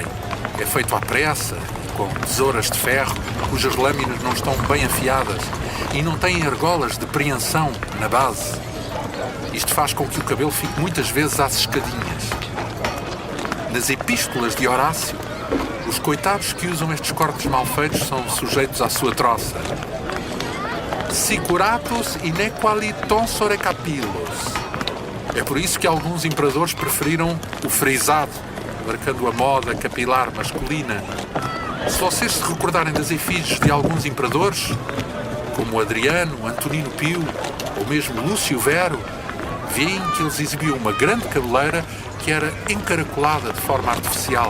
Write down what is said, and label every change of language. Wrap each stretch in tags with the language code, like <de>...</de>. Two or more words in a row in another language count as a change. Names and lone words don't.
<pt>É feito à pressa, com tesouras de ferro cujas lâminas não estão bem afiadas e não têm argolas de preensão na base. Isto faz com que o cabelo fique muitas vezes às escadinhas. Nas epístolas de Horácio, os coitados que usam estes cortes mal feitos são sujeitos à sua troça.</pt> <la>Sicuratus inequali tonsore capillos.</la> <pt>É por isso que alguns imperadores preferiram o frisado, marcando a moda capilar masculina. Se vocês se recordarem das efígies de alguns imperadores, como Adriano, Antonino Pio ou mesmo Lúcio Vero, veem que eles exibiam uma grande cabeleira que era encaracolada de forma artificial.</pt>